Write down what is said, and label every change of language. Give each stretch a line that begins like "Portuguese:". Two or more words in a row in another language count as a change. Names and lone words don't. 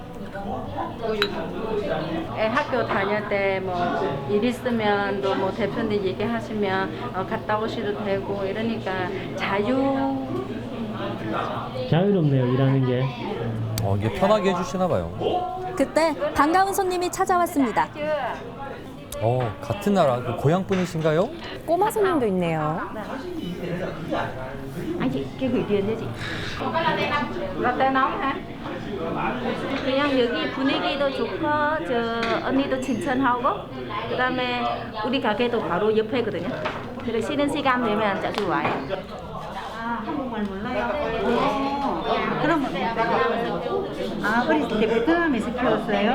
Korean: 애 학교 다닐 때 뭐 일 있으면 또 뭐 대표님 얘기하시면 갔다 오셔도 되고 이러니까 자유롭네요, 일하는 게. 이게 편하게 해주시나 봐요. 그때 반가운 손님이 찾아왔습니다. 같은 나라 그 고향 분이신가요? 꼬마 손님도 있네요.
Vietnamese: cái gửi tiền cho chị. 라떼 nóng hả?
Korean: 그냥 여기 분위기도 좋고 저 언니도 친절하고 그다음에 우리 가게도 바로 옆에거든요. 그래서 쉬는 시간 되면 자주 와요. 한국말 몰라요? 그럼 어렸을 때 베트남에서 키웠어요?